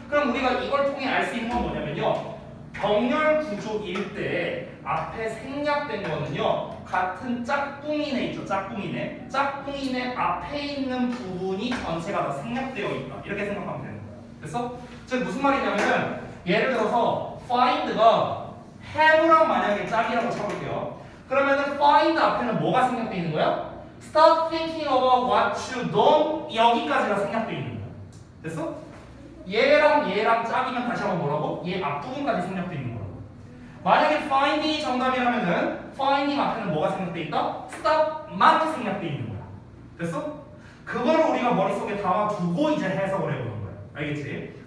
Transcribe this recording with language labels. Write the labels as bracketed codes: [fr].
[ko] 그럼 우리가 이걸 통해 알 수 있는 건 뭐냐면요, 병렬 구조일 때 앞에 생략된 거는요 같은 짝꿍이네 있죠. 짝꿍이네. 짝꿍이네 앞에 있는 부분이 전체가 다 생략되어 있다. 이렇게 생각하면 되는 거야. 됐어? 즉 무슨 말이냐면은 예를 들어서 find가 have랑 만약에 짝이라고 쳐볼게요. 그러면은 find 앞에는 뭐가 생략되어 있는 거야? [en] Stop thinking about what you don't. [ko] 여기까지가 생략되어 있는 거야. 됐어? 얘랑 짝이면 다시 한번 뭐라고? 얘 앞부분까지 생략되어 있는 거라고. 만약에 finding이 정답이라면은 finding 앞에는 뭐가 생략되어 있다? stop만 생략되어 있는 거야. 됐어? 그거를 우리가 머릿속에 담아두고 이제 해석을 해보는 거야. 알겠지?